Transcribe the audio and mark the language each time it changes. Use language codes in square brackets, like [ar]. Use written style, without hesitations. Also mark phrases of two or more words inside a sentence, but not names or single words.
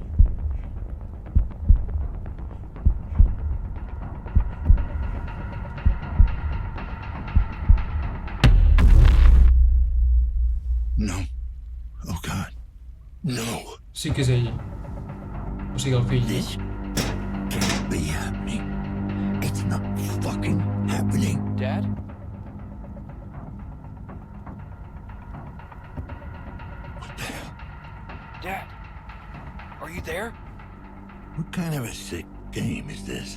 [en] No. Oh, God. No. [ca] Sí que és ell. O sigui, el fill. [en] This can't be happening. It's not fucking happening. Dad? What the hell? Dad? Are you there? What kind of a sick game is this?